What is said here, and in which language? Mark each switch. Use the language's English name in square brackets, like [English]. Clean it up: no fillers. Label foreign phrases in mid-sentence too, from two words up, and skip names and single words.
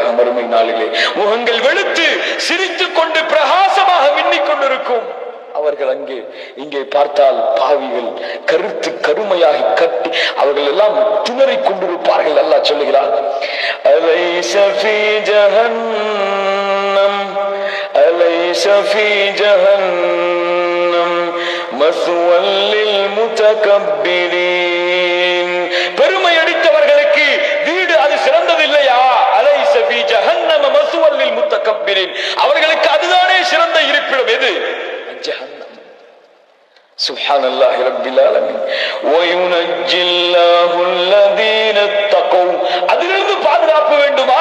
[Tamil] மறுமை நாளிலே முகங்கள் வெளுத்து சிரித்துக் கொண்டு பிரகாசமாக மின்னிக் கொண்டிருக்கும். அவர்கள் அங்கே இங்கே பார்த்தால் பாவிகள் கருத்து கருமையாகி கட்டி அவர்கள் எல்லாம் திணறிக் கொண்டிருப்பார்கள். அல்லாஹ் சொல்லுகிறான், [Arabic] أليس في جهنم أل أليس في جهنم مثوى للمتكبرين. [Tamil] பெருமை அடித்தவர்களுக்கு வீடு அது சிறந்தது இல்லையா? [Arabic] أليس في جهنم مثوى للمتكبرين, [Tamil] அவர்களுக்கு அதுதானே சிறந்த இருப்பிடம். [Arabic] எது? ஜஹன்னம். سبحان الله رب العالمين. وينجي الله الذين اتقوا, [Tamil] அதிலிருந்து பாதுகாப்பு வேண்டுமா?